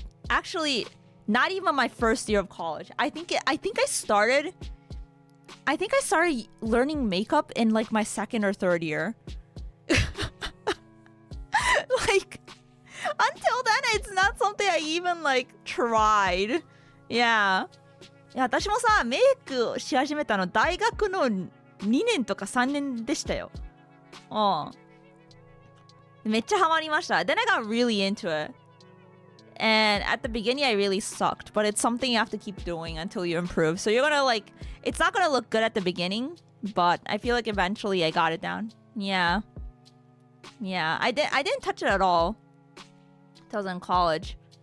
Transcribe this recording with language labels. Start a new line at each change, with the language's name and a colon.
English: Actually, not even my first year of college. I think I started learning makeup in like my second or third year. Like, until then, it's not something I even like tried. Yeah.
Japanese: いや、私もさ、メイクし始めたの大学の2年とか3年でしたよ。めっちゃハマりました。
English: Then I got really into it. And at the beginning, I really sucked. But it's something you have to keep doing until you improve. So you're gonna like, it's not gonna look good at the beginning. But I feel like eventually I got it down. Yeah. Yeah, I didn't touch it at all until I was in college.